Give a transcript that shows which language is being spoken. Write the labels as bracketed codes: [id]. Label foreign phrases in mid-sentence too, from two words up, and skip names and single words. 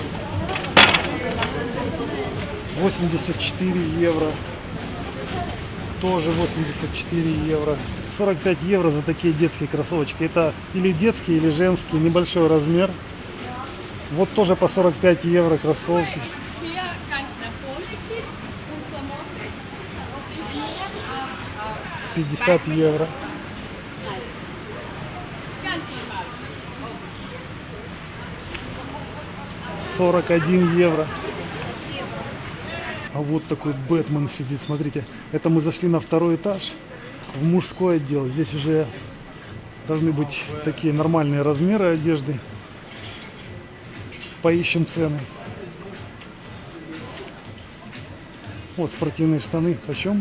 [ru] 84 евро. Тоже 84 евро. 45 евро за такие детские кроссовочки. Это или детские, или женские, небольшой размер. Вот тоже по 45 евро кроссовки. [de] Hier ganz nach vorne geht und Klamotten. Und die hier [ru] 50 евро. [de] ganz normal. [ru] 41 евро. А вот такой Бэтмен сидит, смотрите. Это мы зашли на второй этаж, в мужской отдел. Здесь уже должны быть такие нормальные размеры одежды. Поищем цены. Вот спортивные штаны. Почем?